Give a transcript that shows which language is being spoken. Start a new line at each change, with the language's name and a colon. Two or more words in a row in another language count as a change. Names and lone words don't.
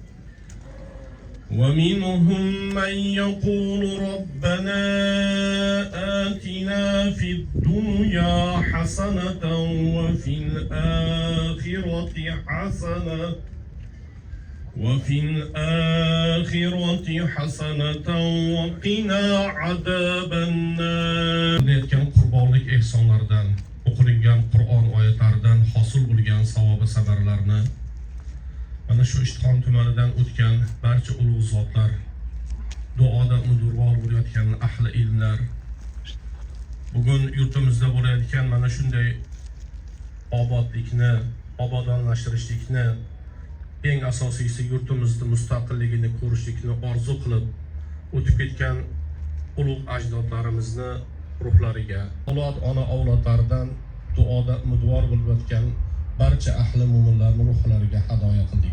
Arabic: ومنهم من يقول ربنا آتنا في الدنيا حسنة وفي الآخرة حسنة وقنا عذاب النار.
Uzbek: Etken qurbonlik ehsonlardan, o'qilingan Qur'on oyatlaridan hosil bo'lgan savob safarlarni mana shu Ishtixon tumanidan o'tgan barcha ulug' zotlar, duoda umidvor bo'layotgan ahli ilmlar, bugun yurtimizda bo'layotgan mana shunday obodlikni, obodonlashtirishlikni, eng asosiysi yurtimizning mustaqilligini ko'rishlikni orzu qilib o'tib ketgan ulug' ajdodlarimizni ruhlariga, avlod ona avlodlaridan duoda umidvor bo'layotgan barcha ahli mo'minlarning ruhlariga hadoya qildik.